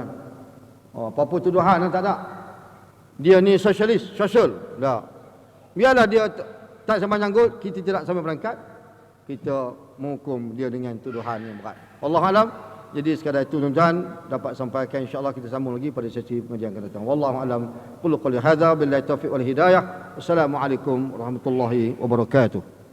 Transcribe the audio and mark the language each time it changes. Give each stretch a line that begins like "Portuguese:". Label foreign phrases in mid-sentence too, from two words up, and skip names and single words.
Malay: Apa-apa tuduhan tak ada. Dia ni sosialis, sosial, dah. Biarlah dia tak simpan janggut, kita tidak sampai perangkat kita menghukum dia dengan tuduhan yang berat.
Arabic: والله أعلم.
Malay: Jadi sekadar itu tuan-tuan dapat sampaikan,
Arabic: إن شاء الله
Malay: kita sambung lagi pada sesi pengajian akan datang.
Arabic: والله أعلم. قل قولي هذا بالله توفيق والهداية. والسلام عليكم ورحمة الله وبركاته.